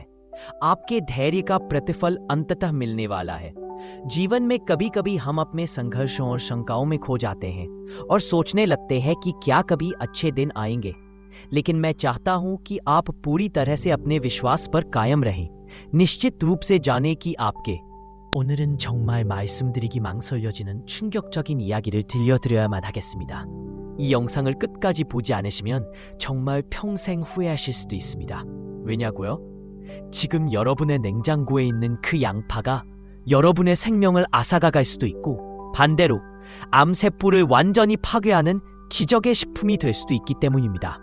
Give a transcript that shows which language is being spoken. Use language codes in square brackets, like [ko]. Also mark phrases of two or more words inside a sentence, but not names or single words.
[hi] आपके धैर्य का प्रतिफल अंततः मिलने वाला है। जीवन में कभी कभी हम अपने संघर्षों और शंकाओं में खो जाते हैं और सोचने लगते हैं कि क्या कभी अच्छे दिन आएंगे, लेकिन मैं चाहता हूं कि आप पूरी तरह से अपने विश्वास पर कायम रहें। निश्चित रूप से जाने कि आपके [ko] 오늘은 정말 말씀드리기 망설여지는 충격적인 이야기를 들려드려야만 하겠습니다. 이 영상을 끝까지 보지 않으시면 정말 평생 후회하실 수도 있습니다. 왜냐고요? 지금 여러분의 냉장고에 있는 그 양파가 여러분의 생명을 앗아가갈 수도 있고, 반대로 암세포를 완전히 파괴하는 기적의 식품이 될 수도 있기 때문입니다.